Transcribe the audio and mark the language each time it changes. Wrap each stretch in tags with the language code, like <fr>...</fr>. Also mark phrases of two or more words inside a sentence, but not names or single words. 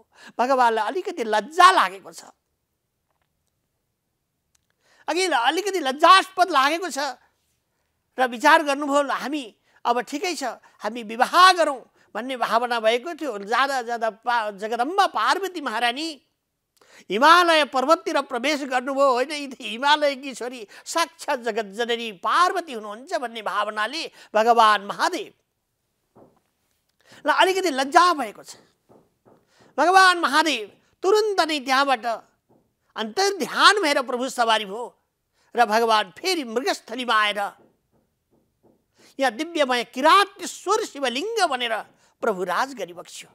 <ne>भगवानलाई अलिकति लज्जा लागेको छ, अघि अलिकति लज्जास्पद लागेको छ र विचार गर्नुभयो हामी अब ठिकै छ, हामी विवाह गरौँ भन्ने भावना भएको थियो। जाँदा जाँदा जगदम्बा पार्वती महारानी हिमालय पर्वततिर प्रवेश गर्नुभयो। होइन, हिमालयकी छोरी साक्षात् जगत जननी पार्वती हुनुहुन्छ भन्ने भावनाले भगवान महादेवलाई अलिकति लज्जा भएको छ। भगवान महादेव तुरुन्त नै त्यहाँबाट अन्तर्ध्यान भएर प्रभु सवारी भयो र भगवान फेरि मृगस्थलीमा आएर यहाँ दिव्यमय किरातेश्वर शिवलिङ्ग बनेर प्रभु राज गरिबक्स्यो।</ne>